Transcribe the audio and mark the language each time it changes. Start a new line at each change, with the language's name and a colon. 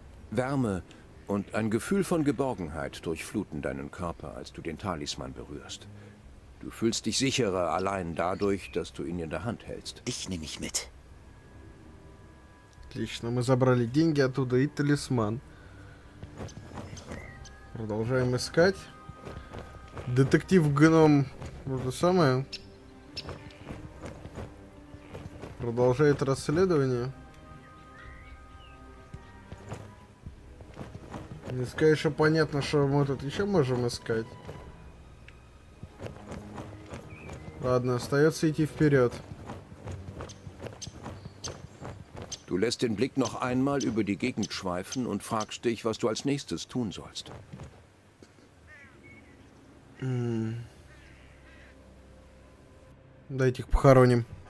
German: Wärme und ein Gefühl von Geborgenheit durchfluten deinen Körper, als du den Talisman berührst. Du fühlst dich sicherer allein dadurch, dass du ihn in der Hand hältst. Ich nehme mich mit.
Russian: Отлично, мы забрали деньги оттуда и талисман. Продолжаем искать. Детектив-гном, вот то самое, продолжает расследование. Не сказать, что понятно, что мы тут еще можем искать. Ладно, остается идти вперед.
German: Du lässt den Blick noch einmal über die Gegend schweifen und fragst dich, was du als nächstes tun sollst.
Russian: Дайте их похороним.